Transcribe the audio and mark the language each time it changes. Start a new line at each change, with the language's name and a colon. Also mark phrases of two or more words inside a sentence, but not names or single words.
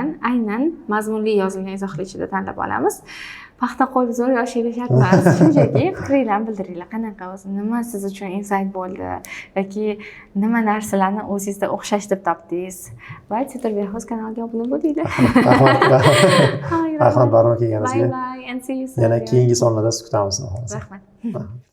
Uzbek: Aynan mazmunli yozilgan izohlar ichida tanlab olamiz. Paxta qo'yib zo'r yoshinglar shart emas. Shunchaki fikringlarni bildiringlar. Qanaqa o'zi, nima siz uchun insight bo'ldi yoki nima narsalarni o'zingizda o'xshash deb topdingiz. Va Titrbehoz kanaliga obuna bo'linglar. Rahmat barmoq kelganingizga.
English: Bye and see you soon.
Uzbek: Yana keyingi sonlarda siz kutamiz. Rahmat.